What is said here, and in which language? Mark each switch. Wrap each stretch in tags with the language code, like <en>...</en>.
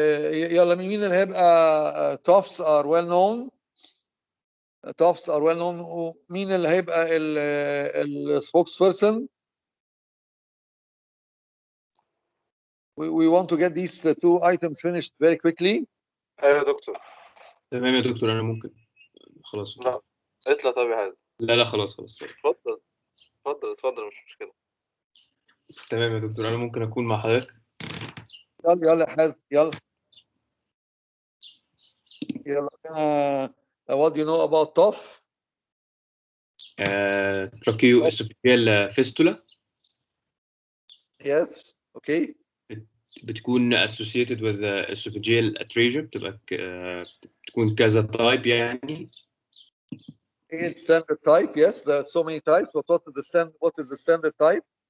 <ar>يلا مين اللي هيبقى</ar> <en>TOFs are well known. TOFs are well known.</en> <ar>ومين اللي هيبقى ال spokesperson.</ar> <en>We want to get these two items finished very quickly.</en> <ar>ايوه يا دكتور. تمام يا دكتور، انا ممكن خلاص. لا اطلع طب يا حازم. لا خلاص. اتفضل مش مشكلة. تمام يا دكتور، انا ممكن اكون مع حضرتك. يلا يا حازم يلا.</ar> <en>What do you know about TOF? Tracheo-esophageal fistula. Yes. Okay.</en> <ar>بتكون associated with esophageal atresia. بتكون كذا type يعني.</ar> <en>It's standard type. Yes, there are so many types. But what is the standard type?</en>